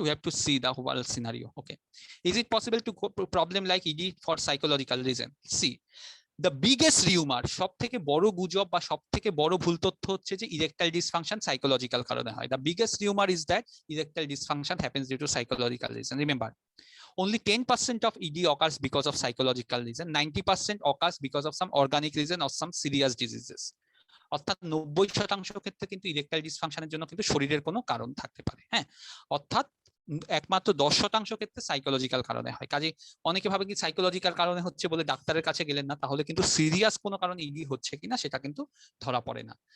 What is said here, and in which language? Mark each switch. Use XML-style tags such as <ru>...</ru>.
<en>We have to see the whole scenario. Okay. Is it possible to go problem like ED for psychological reason? See, the biggest rumor,</en> <bn>সব থেকে বড় গুজব বা সব থেকে বড় ভুল তথ্য হচ্ছে যে erectile dysfunction psychological কারণে হয়.</bn> <en>The biggest rumor is that erectile dysfunction happens due to psychological reason. Remember, only 10% of ED occurs because of psychological reason. 90% occurs because of some organic reason or some serious diseases.</en> <bn>অর্থাৎ 90% ক্ষেত্রে কিন্তু erectile ডিসফাংশনের জন্য কিন্তু শরীরের কোনো কারণ থাকতে পারে। হ্যাঁ, অর্থাৎ একমাত্র 10% ক্ষেত্রে সাইকোলজিক্যাল কারণে হয়। কাজে অনেকে ভাবে কি সাইকোলজিক্যাল কারণে হচ্ছে বলে ডাক্তারের কাছে গেলেন না, তাহলে কিন্তু সিরিয়াস কোনো কারণে ইডি হচ্ছে কিনা সেটা কিন্তু ধরা পড়ে না।</bn>